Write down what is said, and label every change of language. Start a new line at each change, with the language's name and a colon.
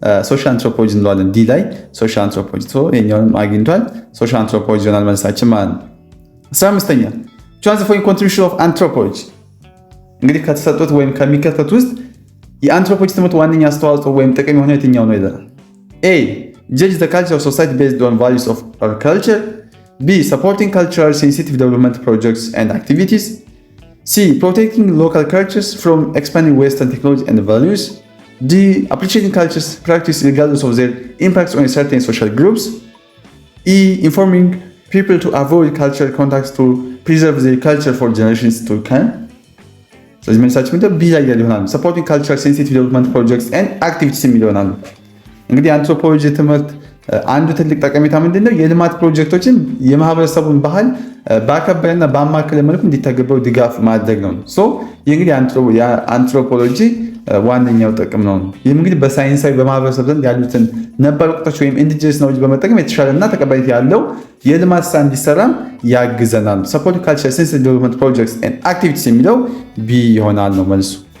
Amharic: ሶሻል አንትሮፖሎጂ እንለዋለን። ዲ ላይ ሶሻል አንትሮፖሎጂ ይሄኛውንም አግኝቷል። ሶሻል አንትሮፖሎጂ ይሆናል መልሳችን ማለት ነው። 15ኛ
English: which one of the following contribution of anthropology
Amharic: እንግዲህ ከተሰጡት ወይም ከሚከተቱት ውስጥ የአንትሮፖሎጂ ትምህርት ዋነኛ አስተዋጽኦ ወይም ጥቅም የሆነ የትኛው ነው ይላል። A.
English: Judge the culture of society based on values of our culture. B. Supporting cultural sensitive development projects and activities. C. Protecting local cultures from expanding Western technology and values. D. Appreciating cultures practice regardless of their impacts on certain social groups. E. Informing people to avoid cultural contacts to preserve their culture for generations to come.
Amharic: ስለዚህ መልሳችን ምንድነው? ቢ ላይ ይሆናል።
English: ሰፖርቲንግ ካልቸራል ሴንሲቲቭ ዴቨሎፕመንት ፕሮጀክትስ ኤንድ አክቲቪቲስ
Amharic: ይሆናል። እንግዲህ አንትሮፖሎጂ ትምህርት አንዱ ትልቅ ጠቀሜታ ምንድነው? የልማት ፕሮጀክቶችን የማህበረሰቡን ባህል ባከበረና ባማከለ መልኩ እንዲተገበሩ ድጋፍ ማድረግ ነው። ይህ እንግዲህ አንትሮፖሎጂ ዋነኛው ጥቅም ነው። ይህም እንግዲህ በሳይንሳዊ በማህበረሰብ ዘንድ ያሉትን ነባር እውቀቶች ወይም ኢንዲጂነስ ኖሌጅ በመጠቀም የተሻለና ተቀባይነት ያለው የልማት ስራ እንዲሰራም ያግዘናል።
English: ሰፖርት ካልቸር ሴንሲቲቭ ዴቨሎፕመንት ፕሮጀክትስ ኤንድ አክቲቪቲስ
Amharic: የሚለው ቢ ይሆናል ነው መልሱ።